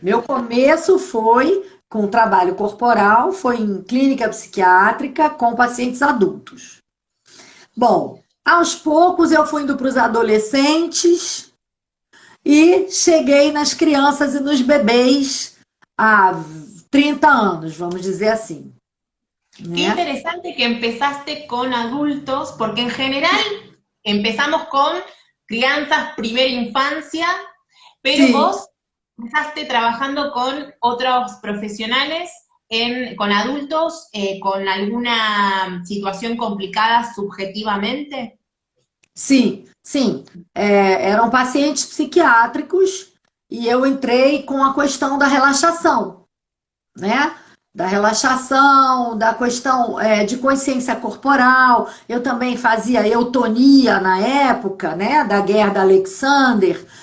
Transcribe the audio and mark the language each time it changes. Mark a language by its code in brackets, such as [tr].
[pt] Meu começo foi com trabalho corporal, foi em clínica psiquiátrica com pacientes adultos. Bom, aos poucos eu fui indo para os adolescentes e cheguei nas crianças e nos bebês há 30 anos, vamos dizer assim, [es] Qué [pt] né? [es] interesante que empezaste con adultos, porque en general empezamos con crianzas, primera infancia, pero [pt] Sim, [es] vos empezaste trabajando con otros profesionales, con adultos, con alguna situación complicada subjetivamente. [pt] sim. Eram pacientes psiquiátricos e eu entrei com a questão da relaxação, né? da relaxação, da questão de consciência corporal. Eu também fazia eutonia na época, né, da Guerra da Alexander.